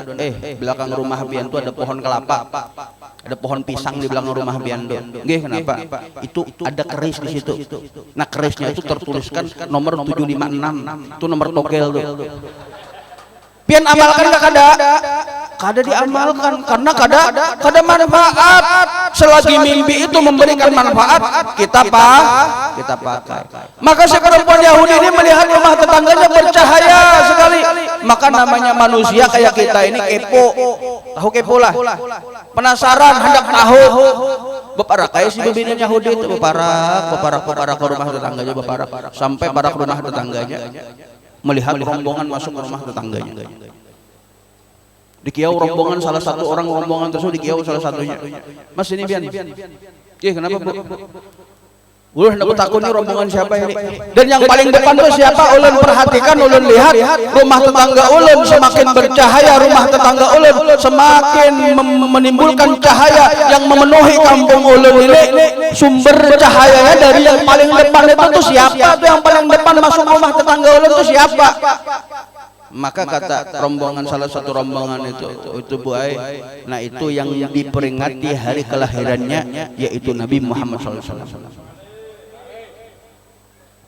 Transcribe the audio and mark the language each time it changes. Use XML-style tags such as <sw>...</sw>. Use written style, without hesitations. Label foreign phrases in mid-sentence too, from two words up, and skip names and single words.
<id>Belakang rumah pian itu ada pohon kelapa. Ada pohon pisang di belakang rumah pian itu. Nggih, kenapa? Itu ada keris di situ. Nah, kerisnya itu tertuliskan nomor 756. Itu nomor togel tuh. Pian amalkan enggak kada? Kada diamalkan karena kada manfaat. Selagi mimpi itu memberikan manfaat, kita pakai. Maka si perempuan Yahudi ini melihat rumah tetangganya bercahaya sekali. Maka namanya manusia kayak kita ini kepo. Tahu kepo lah. Penasaran, hendak tahu.</id> <bjn>Beparak kayak si bebinian Yahudi itu beparak ke rumah tetangganya, beparak sampai parak rumah tetangganya.</bjn> <id>Melihat rombongan masuk ke rumah tetangganya. Dikiau rombongan salah satu orang rombongan tersebut, dikiau salah satunya. Mas ini pian. Kenapa Bu? Udah hendak takut nih rombongan siapa ini. Dan yang paling depan tuh siapa? Ulun perhatikan, ulun lihat rumah tetangga ulun semakin bercahaya, rumah tetangga ulun semakin menimbulkan cahaya yang memenuhi kampung ulun ini. Sumber cahayanya dari yang paling depan itu tuh siapa? Tuh yang paling depan masuk rumah tetangga ulun tuh siapa? Maka kata rombongan, salah satu rombongan itu buai, nah itu yang diperingati hari kelahirannya, yaitu Nabi Muhammad SAW.</id>